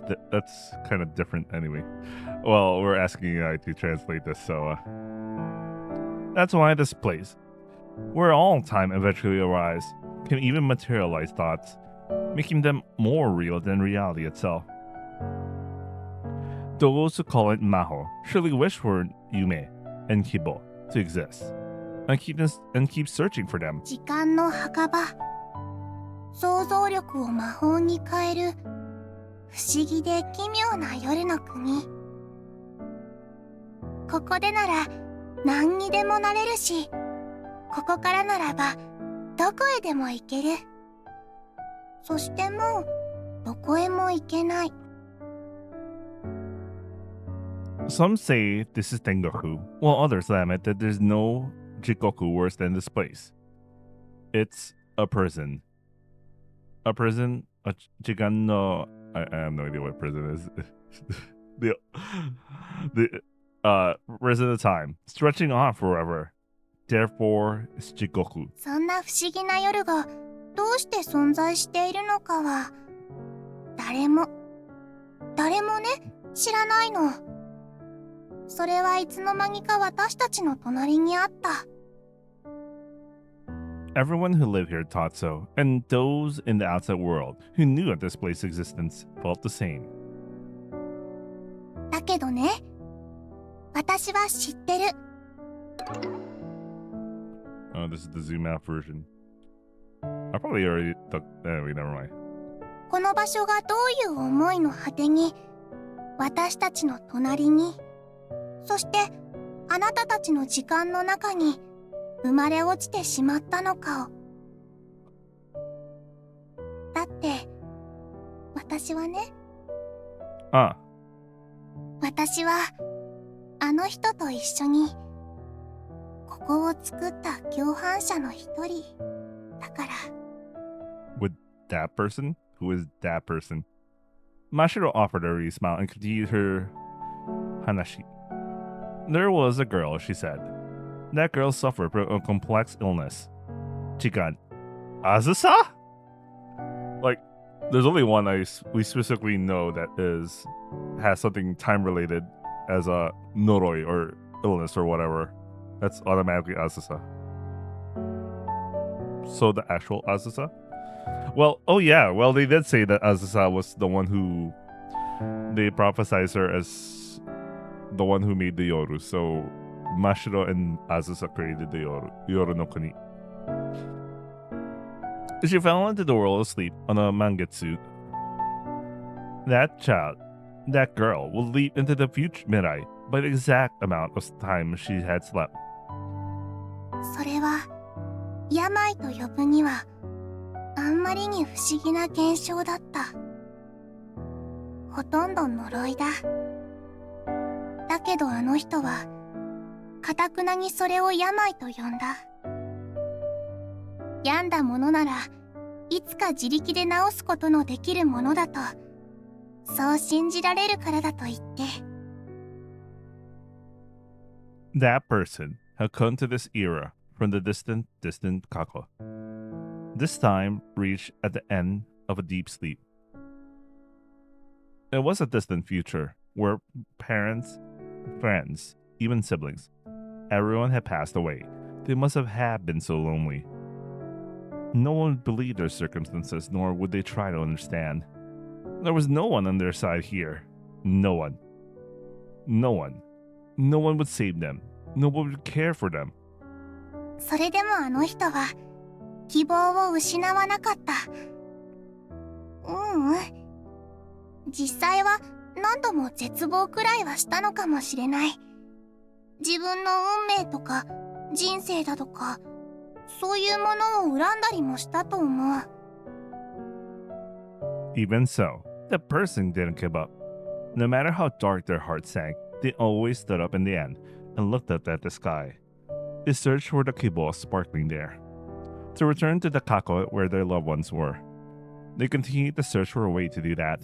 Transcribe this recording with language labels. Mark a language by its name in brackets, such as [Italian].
[English] That's kind of different anyway. Well, we're asking AI to translate this, so that's why this place, where all time eventually arrives, can even materialize thoughts, making them more real than reality itself. Those who call it Maho surely wish for Yume and Kibo to exist, and keep searching for them. [Japanese] 時間の墓場、想像力を魔法に変える不思議で奇妙な夜の国。ここでなら何にでもなれるし、ここからならばどこへでも行ける。そしてもうどこへも行けない。 [English] Some say this is Tengoku, while others lament that there's no Jikoku worse than this place. It's a prison. A prison? A Jigan no... I have no idea what prison is. the prison of time, stretching on forever. Therefore, it's Jikoku. [Japanese] そんな不思議な夜がどうして存在しているのかは、誰もね、知らないの。それはいつの間にか私たちの隣にあった。 [English] Everyone who lived here thought so, and those in the outside world who knew of this place's existence felt the same. [Japanese] だけどね、私は知ってる。 [English] Oh, this is the zoom out version. I probably already thought... Anyway, never mind. [Japanese] この場所がどういう思いの果てに、私たちの隣に、そしてあなたたちの時間の中に生まれ落ちてしまったのかを。だって私はね、私はあの人と一緒にここを作った共犯者の一人だから。 [English] With that person? Who is that person? Mashiro offered a wry smile and continued her hanashi. There was a girl, she said. That girl suffered from a complex illness. Chikan. Azusa? Like, there's only one we specifically know that has something time related as a noroi or illness or whatever. That's automatically Azusa. So the actual Azusa? Well, oh yeah, well they did say that Azusa was the one who... They prophesized her as the one who made the Yoru, so Mashiro and Azusa created the Yoru no Kuni. She fell into the world of sleep on a mangetsu. That child, that girl, will leap into the future Mirai by the exact amount of time she had slept. [Japanese] それは病と呼ぶにはあんまりに不思議な現象だった。ほとんど呪いだ。だけどあの人は堅くなにそれを病と呼んだ。病んだものならいつか自力で治すことのできるものだとそう信じられるからだと言って。 [English] That person had come to this era from the distant Kako. This time reached at the end of a deep sleep. It was a distant future where parents, friends, even siblings, everyone had passed away. They must have had been so lonely. No one would believe their circumstances, nor would they try to understand. There was no one on their side here. No one. No one. No one would save them. No one would care for them. [Japanese] それでもあの人は希望を失わなかった。実際は何度も絶望くらいはしたのかもしれない。自分の運命とか人生だとか、そういうものを恨んだりもしたと思う。 [English] Even so, the person didn't give up. No matter how dark their heart sank, they always stood up in the end and looked up at the sky. They searched for the kibble sparkling there, to return to the kako where their loved ones were. They continued to search for a way to do that.